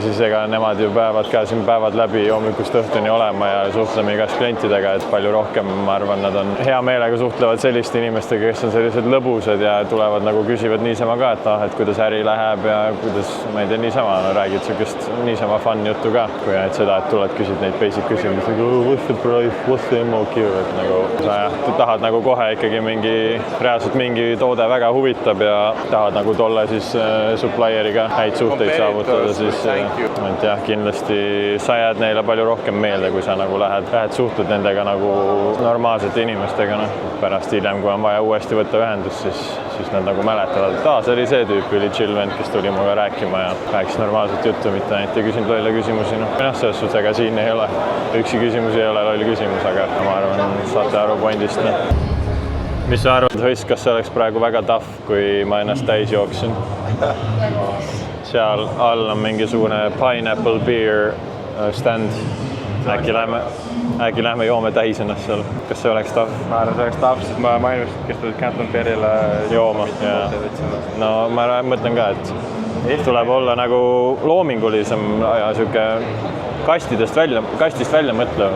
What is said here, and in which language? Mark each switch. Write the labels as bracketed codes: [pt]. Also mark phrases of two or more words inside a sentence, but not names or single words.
[et] siis ega nemad ju peavad ka siin päevad läbi hommikust õhtuni olema ja suhtleme igast klientidega, et palju rohkem, ma arvan, nad on hea meelega suhtlevad selliste inimestega, kes on sellised lõbusad ja tulevad nagu küsivad niisama ka, et noh, et kuidas äri läheb ja kuidas, ma ei tea, niisama räägid sihukest niisama fun juttu ka, kui et seda, et tuled, küsid neid basic küsimusi, [en] what's the price, what's the MOQ, [et] et nagu sa tahad nagu kohe ikkagi reaalselt mingi toode väga huvitab ja tahad nagu tolle siis supplieriga häid suhteid saavutada, siis et jah, kindlasti sa jääd neile palju rohkem meelde, kui sa nagu lähed suhtled nendega nagu normaalsete inimestega, noh. Pärast hiljem, kui on vaja uuesti võtta ühendust, siis nad nagu mäletavad, et see oli see tüüp, oli chill vend, kes tuli muga rääkima ja rääkis normaalset juttu, mitte ainult ei küsinud lolle küsimusi, noh. Selles suhtes, ega siin ei ole, üksi küsimus ei ole loll küsimus, aga ma arvan, saate aru pointist. Mis sa arvad, Höss, kas see oleks praegu väga tough, kui ma ennast täis jooksin? Seal all on mingisugune [en] pineapple beer stand. [et] Äkki lähme joome täis ennast seal. Kas see oleks tough? Ma arvan, see oleks tough, sest ma ainult, kes tulid Canton Fairile jooma. No ma mõtlen ka, et tuleb olla nagu loomingulisem ja sihuke kastist välja mõtlev.